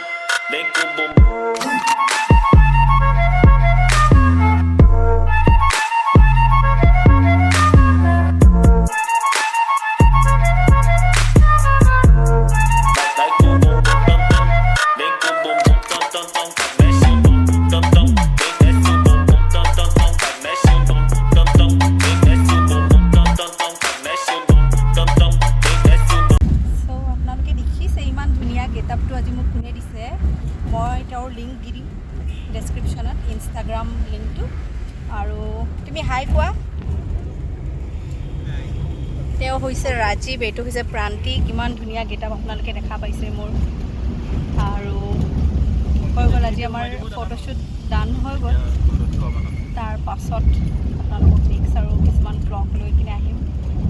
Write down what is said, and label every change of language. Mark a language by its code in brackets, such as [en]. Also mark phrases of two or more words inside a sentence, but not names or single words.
[pt] Vem com o bumbum. Vai com o bumbum tam tam. Vem com o bumbum tam tam tam. Mexe o bumbum tam tam. Vem desce o bumbum tam tam tam. Mexe o bumbum tam tam. Vem desce o bumbum tam tam tam. Mexe o bumbum tam tam. Vem desce o bumbum. [as] সো আপোনালোকে দেখিছে ইমান ধুনীয়া গেটআপটো আজি মোক কোনে দিছে মই তেওঁৰ লিংক দি দিম ডেছক্ৰিপশ্যনত ইনষ্টাগ্ৰাম লিংকটো আৰু তুমি হাই কোৱা তেওঁ হৈছে ৰাজীৱ এইটো হৈছে প্ৰান্তি কিমান ধুনীয়া গেটআপ আপোনালোকে দেখা পাইছে মোৰ আৰু হৈ গ'ল আজি আমাৰ ফটোশ্বুট ডান হৈ গ'ল তাৰ পাছত আপোনালোকক নেক্সট আৰু কিছুমান ব্লগ লৈ কিনে আহিম